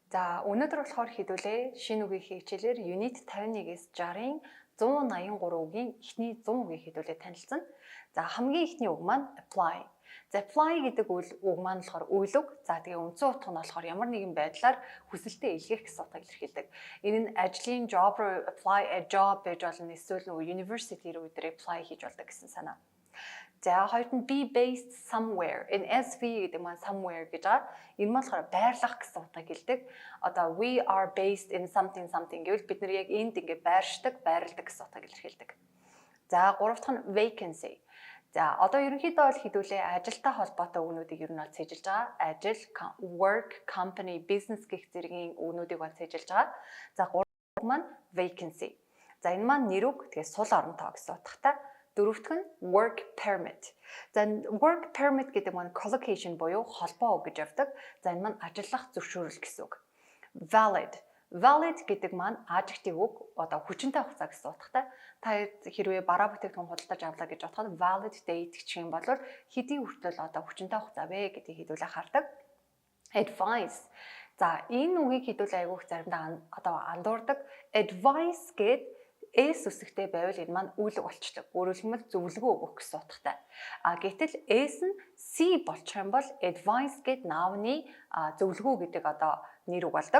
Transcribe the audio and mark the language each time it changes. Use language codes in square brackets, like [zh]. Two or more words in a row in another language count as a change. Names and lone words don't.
[mn] За өнөөдөр болохоор хэдүүлээ шинэ үгийн хичээлээр Unit 51-ээс 60-ын 183 үгийн эхний 100 үгийг хэдүүлээ танилцсан. За хамгийн эхний үг маань apply. За apply гэдэг үг маань болохоор үйлөг. За тэгээ үндсэн утга нь болохоор ямар нэгэн байдлаар хүсэлтэд илгээх гэсэн утгыг илэрхийлдэг. Энэ нь ажлын job руу [en] apply a job [mn] гэж болно, эсвэл university руу apply хийж болдог гэсэн санаа. За хоёрт нь [en] be based somewhere. [mn] Энэ SV гэдэг маань somewhere гэж байгаа. Энэ маань болохоор байрлах гэсэн утгыг хэлдэг. Одоо [en] we are based in something [mn] гэвэл бид нар яг энд ингээд байршдаг, байрладаг гэсэн утгыг илэрхийлдэг. За гурав дахь нь vacancy. За одоо ерөнхийдөө бол хэдүүлээ ажилтай холбоотой үгнүүдийг ер нь бол цээжилж байгаа. Ажил, [en] work, company, business [mn] гэх зэргийн үгнүүдийг бол цээжилж байгаа. За гурав дахь маань vacancy. За энэ маань нэр үг, тэгээ сул оронтой гэсэн утгатай. Дөрөвт нь [en] work permit. [mn] За [en] work permit [mn] гэдэг маань collocation буюу холбоо үг гэж явдаг. За энэ маань ажиллах зөвшөөрөл гэсэн үг. Valid. Valid гэдэг маань adjective үг, одоо хүчинтэй хугацаа гэсэн утгатай. Та хэрвээ бараа бүтээгдэхүүн худалдаж авлаа гэж бодоход [en] valid date [mn] гэх юм бол хэдийн хүртэл одоо хүчинтэй хугацаа вэ гэдгийг хэдүүлээ хардаг. Advice. За энэ үгийг хэдүүлээ айгүйх заримдаа одоо андуурдаг. Advice гэдэг S үсэгтэй байвал энэ маань үйлэг болчдөг. Өөрөөр хэлбэл зөвлөгөө өгөх гэсэн утгатай. Гэтэл S нь C болчих юм бол advice гэд наавны зөвлөгөө гэдэг одоо нэр үг болдог.